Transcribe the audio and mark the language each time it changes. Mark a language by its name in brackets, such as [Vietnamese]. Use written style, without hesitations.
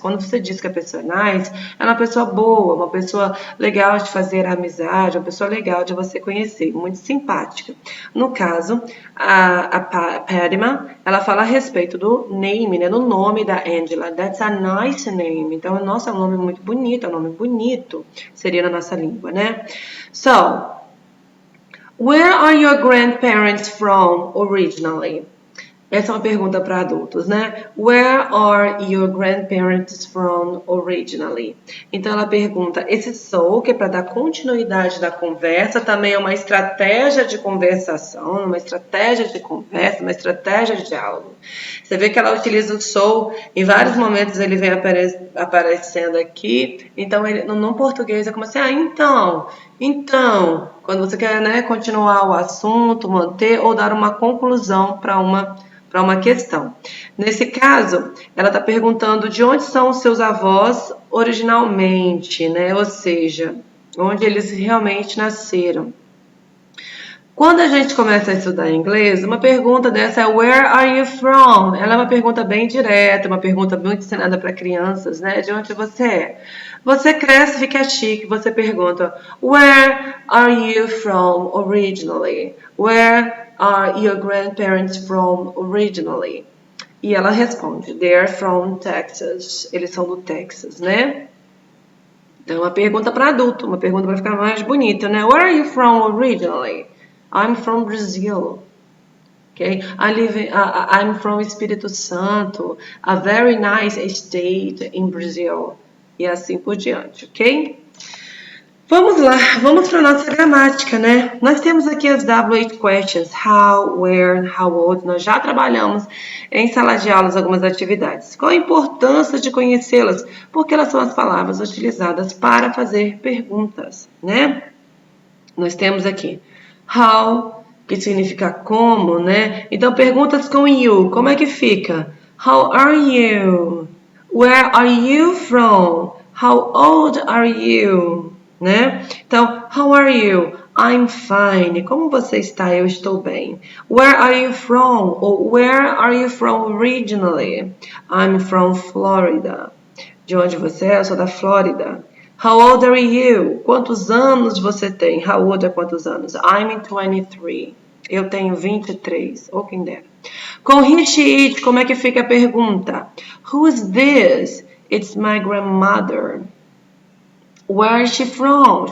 [Portuguese] Quando você diz que a pessoa é nice, ela é uma pessoa boa, uma pessoa legal de fazer amizade, uma pessoa legal de você conhecer, muito simpática. No caso, a Padma, ela fala a respeito do name, né, do nome da Angela. [English] That's a nice name. [Portuguese] Então, nossa, é um nome muito bonito, é um nome bonito, seria na nossa língua, né? [English] So, where are your grandparents from originally? [Portuguese] Essa é uma pergunta para adultos, né? [English] Where are your grandparents from originally? [Portuguese] Então ela pergunta, esse so, que é para dar continuidade da conversa, também é uma estratégia de conversação, uma estratégia de conversa, uma estratégia de diálogo. Você vê que ela utiliza o so, em vários momentos ele vem aparecendo aqui, então ele, no português é como assim, então, quando você quer, né, continuar o assunto, manter ou dar uma conclusão para uma questão. Nesse caso, ela está perguntando de onde são os seus avós originalmente, né? Ou seja, onde eles realmente nasceram. Quando a gente começa a estudar inglês, uma pergunta dessa é [English] Where are you from? [Portuguese] Ela é uma pergunta bem direta, uma pergunta muito ensinada para crianças, né? De onde você é? Você cresce, fica chique, você pergunta [English] Where are you from originally? Where are your grandparents from originally? [Portuguese] E ela responde [English] They're from Texas. [Portuguese] Eles são do Texas, né? Então, uma pergunta para adulto, uma pergunta para ficar mais bonita, né? [English] Where are you from originally? I'm from Brazil. Okay? I'm from Espírito Santo, a very nice state in Brazil. [Portuguese] E assim por diante, ok? Vamos lá, vamos para a nossa gramática, né? Nós temos aqui as W8 questions, how, where, how old. Nós já trabalhamos em sala de aulas algumas atividades. Qual a importância de conhecê-las? Porque elas são as palavras utilizadas para fazer perguntas, né? Nós temos aqui how, que significa como, né? Então, perguntas com you, como é que fica? [English] How are you? Where are you from? How old are you? [Portuguese] Né? Então, [English] how are you? I'm fine. [Portuguese] Como você está? Eu estou bem. [English] Where are you from? Ou where are you from originally? I'm from Florida. [Portuguese] De onde você é? Eu sou da Flórida. [English] How old are you? [Portuguese] Quantos anos você tem? How old é quantos anos? [English] I'm 23. [Portuguese] Eu tenho 23. Ou quem dera. Com he, it, como é que fica a pergunta? [English] Who's this? It's my grandmother. Where is she from?